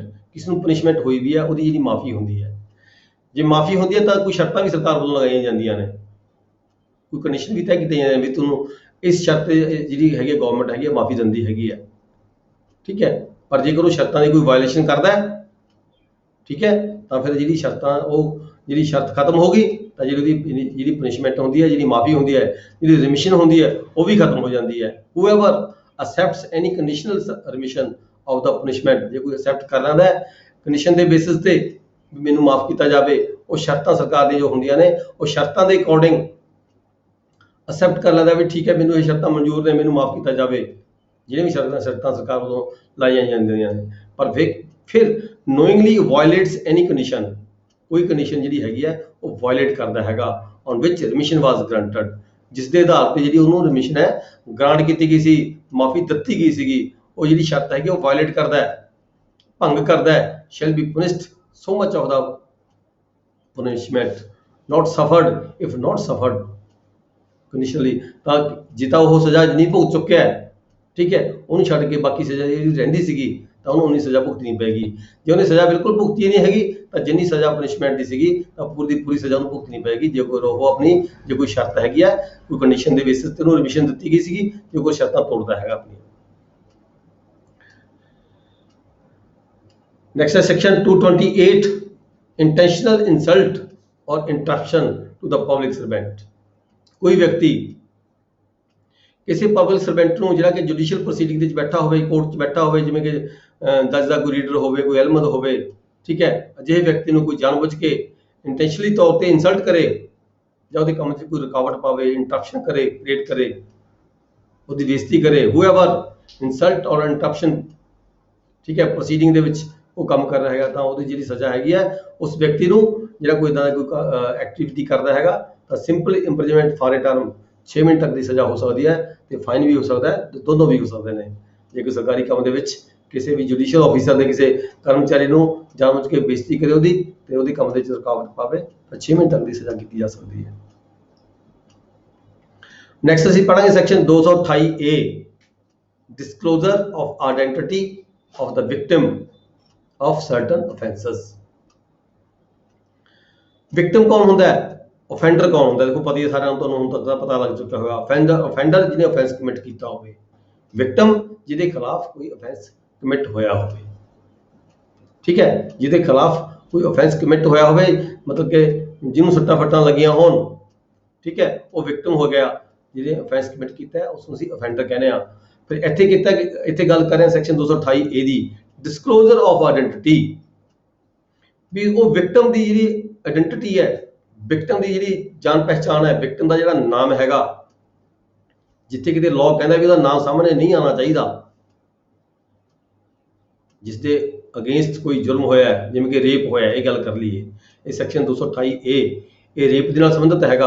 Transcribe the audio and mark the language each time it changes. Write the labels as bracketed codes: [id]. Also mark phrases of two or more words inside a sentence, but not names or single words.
[pa] ਕਿਸ ਨੂੰ ਪਨਿਸ਼ਮੈਂਟ ਹੋਈ ਵੀ ਹੈ ਉਹਦੀ ਜਿਹੜੀ ਮਾਫੀ ਹੁੰਦੀ ਹੈ। ਜੇ ਮਾਫੀ ਹੁੰਦੀ ਹੈ ਤਾਂ ਕੋਈ ਸ਼ਰਤਾਂ ਵੀ ਸਰਕਾਰ ਵੱਲੋਂ ਲਗਾਈਆਂ ਜਾਂਦੀਆਂ ਨੇ, ਕੋਈ ਕੰਡੀਸ਼ਨ ਵੀ ਤੈਅ ਕੀਤੀਆਂ ਜਾਂਦੀਆਂ ਵੀ ਤੁਹਾਨੂੰ ਇਸ ਸ਼ਰਤ ਜਿਹੜੀ ਹੈਗੀ ਗਵਰਨਮੈਂਟ ਹੈਗੀ ਮਾਫੀ ਦਿੰਦੀ ਹੈਗੀ ਹੈ, ਠੀਕ ਹੈ। ਪਰ ਜੇਕਰ ਉਹ ਸ਼ਰਤਾਂ ਦੀ ਕੋਈ ਵਾਇਲੇਸ਼ਨ ਕਰਦਾ ਹੈ, ਠੀਕ ਹੈ, ਤਾਂ ਫਿਰ ਜਿਹੜੀ ਸ਼ਰਤ ਖਤਮ ਹੋ ਗਈ ਤਾਂ ਜਿਹੜੀ ਪਨਿਸ਼ਮੈਂਟ ਹੁੰਦੀ ਹੈ, ਜਿਹੜੀ ਮਾਫੀ ਹੁੰਦੀ ਹੈ, ਜਿਹੜੀ ਰਿਮਿਸ਼ਨ ਹੁੰਦੀ ਹੈ ਉਹ ਵੀ ਖਤਮ ਹੋ ਜਾਂਦੀ ਹੈ। [en] whoever accepts any conditional remission of the punishment, [pa] ਜੇ ਕੋਈ accept ਕਰ ਲੈਂਦਾ ਹੈ ਕੰਡੀਸ਼ਨ ਦੇ ਬੇਸਿਸ ਤੇ ਮੈਨੂੰ ਮਾਫ ਕੀਤਾ ਜਾਵੇ, ਉਹ ਸ਼ਰਤਾਂ ਸਰਕਾਰ ਦੀਆਂ ਜੋ ਹੁੰਦੀਆਂ ਨੇ ਉਹ ਸ਼ਰਤਾਂ ਦੇ ਅਕੋਰਡਿੰਗ ਅਸੈਪਟ ਕਰ ਲੈਂਦਾ ਵੀ ਠੀਕ ਹੈ ਮੈਨੂੰ ਇਹ ਸ਼ਰਤਾਂ ਮਨਜ਼ੂਰ ਨੇ, ਮੈਨੂੰ ਮਾਫ ਕੀਤਾ ਜਾਵੇ, ਜਿਹੜੀਆਂ ਵੀ ਸ਼ਰਤਾਂ ਸਰਕਾਰ ਵੱਲੋਂ ਲਾਈਆਂ ਜਾਂਦੀਆਂ ਨੇ। ਪਰ ਫਿਰ [en] knowingly violates any condition, [pa] ਕੋਈ ਕੰਡੀਸ਼ਨ ਜਿਹੜੀ ਹੈਗੀ ਹੈ ਉਹ ਵਾਇਲੇਟ ਕਰਦਾ ਹੈਗਾ [en] on which remission was granted, [pa] ਜਿਸ ਦੇ ਆਧਾਰ ਤੇ ਜਿਹੜੀ ਉਹਨੂੰ ਰਿਮਿਸ਼ਨ ਹੈ ਗ੍ਰਾਂਟ ਕੀਤੀ ਗਈ ਸੀ, ਮਾਫੀ ਦਿੱਤੀ ਗਈ ਸੀਗੀ, ਉਹ ਜਿਹੜੀ ਸ਼ਰਤ ਹੈਗੀ ਉਹ ਵਾਇਲੇਟ ਕਰਦਾ ਹੈ, ਭੰਗ ਕਰਦਾ ਹੈ, [en] shall be punished so much of the punishment not suffered if not suffered conditionally। [pa] ਤਾਂ ਜਿੱਤਾ ਉਹ ਸਜ਼ਾ ਨਹੀਂ ਭੁਗਤ ਚੁੱਕਿਆ ਹੈ, ਠੀਕ ਹੈ, ਉਹਨੂੰ ਛੱਡ ਕੇ ਬਾਕੀ ਸਜ਼ਾ ਜਿਹੜੀ ਰਹਿੰਦੀ ਸੀਗੀ ਤਾਂ ਉਹਨੂੰ ਉਨੀ ਸਜ਼ਾ ਭੁਗਤਣੀ ਪਏਗੀ। ਜੇ ਉਹਨੇ ਸਜ਼ਾ ਬਿਲਕੁਲ ਭੁਗਤੀ ਨਹੀਂ ਹੈਗੀ ਤਾਂ ਜਿੰਨੀ ਸਜ਼ਾ ਪਨਿਸ਼ਮੈਂਟ ਦੀ ਸੀਗੀ ਤਾਂ ਪੂਰੀ ਸਜ਼ਾ ਉਹਨੂੰ ਭੁਗਤਣੀ ਪਏਗੀ। ਜੇ ਕੋਈ ਸ਼ਰਤ ਹੈਗੀ ਹੈ, ਕੋਈ ਕੰਡੀਸ਼ਨ ਦੇ ਬੇਸਿਸ ਤੇ ਉਹਨੂੰ ਰਿਮਿਸ਼ਨ ਦਿੱਤੀ ਗਈ ਸੀਗੀ, ਜੇ ਕੋਈ ਸ਼ਰਤਾਂ ਤੋੜਦਾ ਹੈਗਾ ਆਪਣੀ। [en] Next is section 228, intentional insult or interruption to the public servant। [pa] ਕੋਈ ਵਿਅਕਤੀ ਕਿਸੇ ਪਬਲਿਕ ਸਰਵੈਂਟ ਨੂੰ ਜਿਹੜਾ ਕਿ ਜੁਡੀਸ਼ੀਅਲ ਪ੍ਰੋਸੀਡਿੰਗ ਦੇ ਵਿੱਚ ਬੈਠਾ ਹੋਵੇ, ਕੋਰਟ 'ਚ ਬੈਠਾ ਹੋਵੇ, ਜਿਵੇਂ ਕਿ ਜੱਜ ਦਾ ਕੋਈ ਰੀਡਰ ਹੋਵੇ, ਕੋਈ ਅਹਿਲਮਦ ਹੋਵੇ, ਠੀਕ ਹੈ, ਅਜਿਹੇ ਵਿਅਕਤੀ ਨੂੰ ਕੋਈ ਜਾਣਬੁੱਝ ਕੇ ਇੰਟੈਂਸ਼ਨਲੀ ਤੌਰ ਤੇ ਇਨਸਲਟ ਕਰੇ ਜਾਂ ਉਹਦੇ ਕੰਮ 'ਚ ਕੋਈ ਰੁਕਾਵਟ ਪਾਵੇ, ਇੰਟਰਪਸ਼ਨ ਕ੍ਰੀਏਟ ਕਰੇ, ਉਹਦੀ ਬੇਇੱਜ਼ਤੀ ਕਰੇ, [en] whoever insult or interruption, [pa] ਠੀਕ ਹੈ, ਪ੍ਰੋਸੀਡਿੰਗ ਦੇ ਵਿੱਚ ਉਹ ਕੰਮ ਕਰ ਰਿਹਾ ਹੈਗਾ, ਤਾਂ ਉਹਦੀ ਜਿਹੜੀ ਸਜ਼ਾ ਹੈਗੀ ਹੈ ਉਸ ਵਿਅਕਤੀ ਨੂੰ ਜਿਹੜਾ ਕੋਈ ਇਦਾਂ ਦਾ ਕੋਈ ਐਕਟੀਵਿਟੀ ਕਰਦਾ ਹੈਗਾ ਤਾਂ [en] simple imprisonment for a term [pa] 6 ਮਹੀਨੇ ਤੱਕ ਦੀ ਸਜ਼ਾ ਹੋ ਸਕਦੀ ਹੈ ਤੇ ਫਾਈਨ ਵੀ ਹੋ ਸਕਦਾ ਹੈ, ਤੇ ਦੋਨੋਂ ਵੀ ਹੋ ਸਕਦੇ ਨੇ। ਜੇ ਕੋਈ ਸਰਕਾਰੀ ਕੰਮ ਦੇ ਵਿੱਚ ਕਿਸੇ ਵੀ ਜੁਡੀਸ਼ੀਅਲ ਆਫੀਸਰ ਦੇ ਕਿਸੇ ਕਰਮਚਾਰੀ ਨੂੰ ਜਾਣਬੁੱਝ ਕੇ ਬੇਇੱਜ਼ਤੀ ਕਰੇ ਉਹਦੀ ਤੇ ਉਹਦੇ ਕੰਮ ਦੇ ਵਿੱਚ ਰੁਕਾਵਟ ਪਾਵੇ ਤਾਂ 6 ਮਹੀਨੇ ਤੱਕ ਦੀ ਸਜ਼ਾ ਕੀਤੀ ਜਾ ਸਕਦੀ ਹੈ। ਨੈਕਸਟ ਅਸੀਂ ਪੜਾਂਗੇ ਸੈਕਸ਼ਨ 228A, [en] disclosure of identity of the victim of certain offenses। [pa] ਵਿਕਟਿਮ ਕੌਣ ਹੁੰਦਾ ਹੈ, offender ਕੌਣ ਹੁੰਦਾ? ਦੇਖੋ ਪਤਾ ਹੀ ਸਾਰਿਆਂ ਨੂੰ, ਤੁਹਾਨੂੰ ਹੁਣ ਤੱਕ ਪਤਾ ਲੱਗ ਚੁੱਕਾ ਹੋਗਾ। offender ਜਿਹਨੇ [en] offense commit [pa] ਕੀਤਾ ਹੋਵੇ, ਵਿਕਟਿਮ ਜਿਹਦੇ ਖਿਲਾਫ ਕੋਈ [en] offense commit [pa] ਹੋਇਆ ਹੋਵੇ, ਠੀਕ ਹੈ, ਜਿਹਦੇ ਖਿਲਾਫ ਕੋਈ [en] offense commit [pa] ਹੋਇਆ ਹੋਵੇ, ਮਤਲਬ ਕਿ ਜਿਹਨੂੰ ਸੱਟਾਂ ਫੱਟਾਂ ਲੱਗੀਆਂ ਹੋਣ, ਠੀਕ ਹੈ, ਉਹ ਵਿਕਟਿਮ ਹੋ ਗਿਆ। ਜਿਹਨੇ [en] offense commit [pa] ਕੀਤਾ ਹੈ ਉਸ ਨੂੰ ਅਸੀਂ offender ਕਹਿੰਦੇ ਆ। ਫਿਰ ਇੱਥੇ ਗੱਲ ਕਰ ਰਹੇ ਹਾਂ ਸੈਕਸ਼ਨ 228A ਦੀ, [en] disclosure of identity, [pa] ਵੀ ਉਹ ਵਿਕਟਮ ਦੀ ਜਿਹੜੀ ਆਇਡੈਂਟੀਟੀ ਹੈ, ਵਿਕਟਮ ਦੀ ਜਿਹੜੀ ਜਾਣ ਪਹਿਚਾਣ ਹੈ, ਵਿਕਟਮ ਦਾ ਜਿਹੜਾ ਨਾਮ ਹੈਗਾ, ਜਿੱਥੇ ਕਿਤੇ ਲਾਅ ਕਹਿੰਦਾ ਵੀ ਉਹਦਾ ਨਾਮ ਸਾਹਮਣੇ ਨਹੀਂ ਆਉਣਾ ਚਾਹੀਦਾ, ਜਿਸ ਦੇ ਅਗੇਂਸਟ ਕੋਈ ਜੁਰਮ ਹੋਇਆ ਹੈ, ਜਿਵੇਂ ਕਿ ਰੇਪ ਹੋਇਆ, ਇਹ ਗੱਲ ਕਰ ਲਈਏ, ਇਹ ਸੈਕਸ਼ਨ 228A ਇਹ ਰੇਪ ਦੇ ਨਾਲ ਸੰਬੰਧਿਤ ਹੈਗਾ।